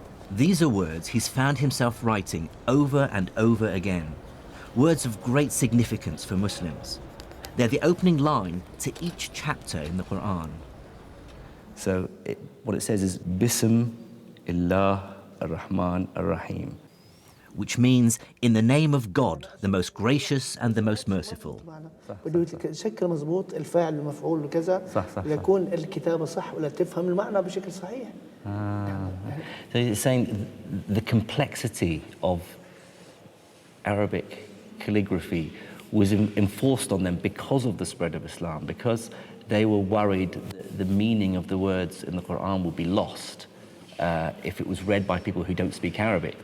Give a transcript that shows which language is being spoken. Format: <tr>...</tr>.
<en>These are words he's found himself writing over and over again, words of great significance for Muslims. They're the opening line to each chapter in the Quran. So what it says is,</en> <ar>Bism illah ar-Rahman ar-Rahim.</ar> <en>which means in the name of God, the most gracious and the most merciful.</en> <ar>بده يشكل مضبوط الفاعل المفعول وكذا ليكون الكتابة صح ولا تفهم المعنى بشكل صحيح.</ar> <en>So it's saying the complexity of Arabic calligraphy was enforced on them because of the spread of Islam, because they were worried the meaning of the words in the Quran would be lost if it was read by people who don't speak Arabic.</en>